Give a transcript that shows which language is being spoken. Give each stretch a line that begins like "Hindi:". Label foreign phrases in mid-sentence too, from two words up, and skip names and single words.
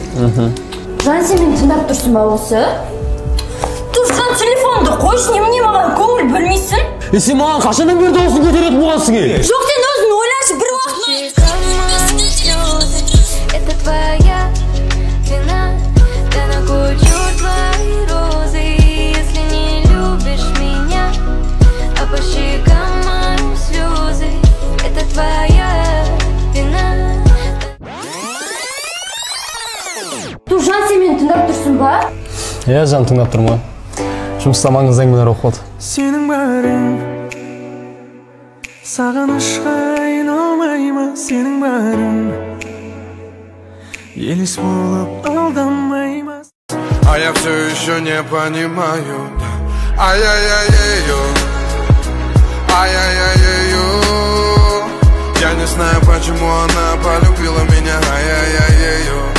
Kazakh: Жан, сен мені тыңдап тұрсың ба осы? Тұрсын, телефонды қойшы, немене маған көңіл бөлмейсің? Сен маған қашаннан бері дауысын көтеретін болғансың е? Жоқ, сен өзің ойлашы, бір уақыт.
Russian: Это твоя вина, да на кучу твои розы, если не любишь меня, а по щекам мои слезы. Это твоя вина.
Kazakh: Жан, сен мені тыңдап тұрсың ба? Иә, Жан, тыңдап тұрмын. Жұмыста маңызды әңгімелер оқып отыр. Сенің барың сағынышқа айналмай ма? Сенің барың елес болып алдамай ма?
Russian: А я все еще не понимаю. Ай-яй-яй-яй-ё, ай-яй-яй-яй-ё. Я не знаю, почему она полюбила меня. Ай-яй-яй-яй-ё.